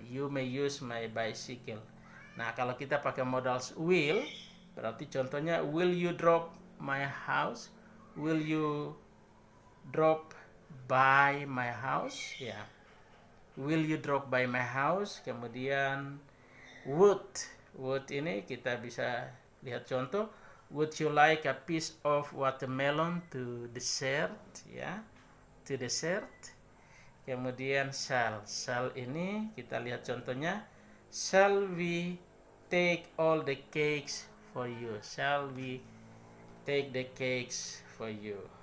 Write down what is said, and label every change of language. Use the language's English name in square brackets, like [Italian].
[English] You may use my bicycle. [Indonesian] Nah, kalau kita pakai [English] modals will, [Indonesian] berarti contohnya [English] will you drop my house? Will you drop by my house? Ya. Will you drop by my house? [Indonesian] Kemudian would. Would ini kita bisa lihat contoh. [English] Would you like a piece of watermelon to dessert? Ya. To dessert. [Indonesian] Kemudian [English] shall. [Indonesian] Shall ini kita lihat contohnya. [English] Shall we take all the cakes for you? Shall we take the cakes for you?